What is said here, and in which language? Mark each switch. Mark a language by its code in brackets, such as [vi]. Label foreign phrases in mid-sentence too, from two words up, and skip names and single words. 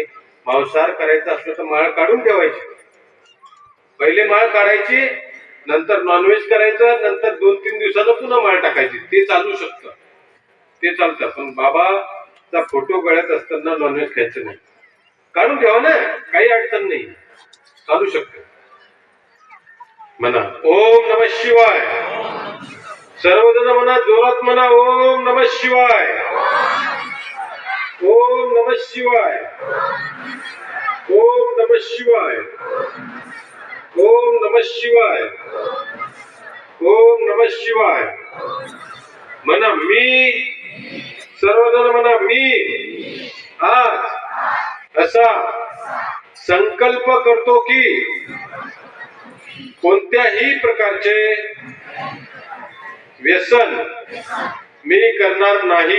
[mr] मांसाहार करायचं असलं तर माळ काढून ठेवायची. पहिले माळ काढायची, नंतर नॉनव्हेज करायचं, नंतर 2-3 दिवसानं पुन्हा माळ टाकायची. ते चालू शकतं, ते चालतं. पण बाबाचा फोटो गळ्यात असताना नॉनव्हेज खायचं नाही. काढून ठेवा ना, काही अडचण नाही, चालू शकतं. [sa] म्हणा ओम नमः शिवाय. [mr] सर्वजण म्हणा, जोरात म्हणा, [sa] ओम नमः शिवाय, ओम नमः शिवाय, ओम नमः शिवाय, ओम नमः शिवाय, ओम नमः शिवाय. [mr] म्हणा मी, सर्वजण म्हणा मी आज असा संकल्प करतो की कोणत्याही प्रकारचे व्यसन मी करणार नाही.